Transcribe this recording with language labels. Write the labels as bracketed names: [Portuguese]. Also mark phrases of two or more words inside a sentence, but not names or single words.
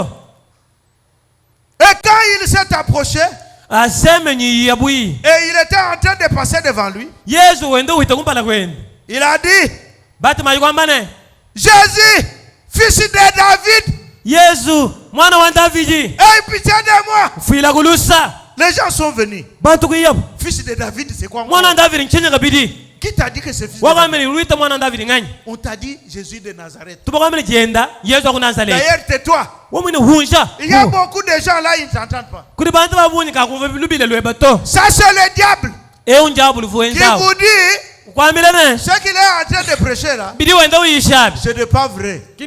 [French] Et quand il s'est approché, et il était en train de passer devant lui, Il a dit, [Luba-Lulua] Batima kwambane, [French] Jésus, fils de David, [Luba-Lulua] Yesu, mwana wa Davidi, [French] aie pitié de moi. [Luba-Lulua] Fuila kulusa. [French] Les gens sont venus. [Luba-Lulua] Bantu kuyab. [French] Fils de David, c'est quoi? [Luba-Lulua] Mwana David nchenya kabidi. [French] Qui t'a dit que c'est fils de David? On t'a dit Jésus de Nazareth. D'ailleurs, tais-toi. Il y a beaucoup de gens là, ils ne t'entendent pas. Ça, c'est le diable qui vous dit ce qu'il est en train de prêcher là, ce n'est pas vrai.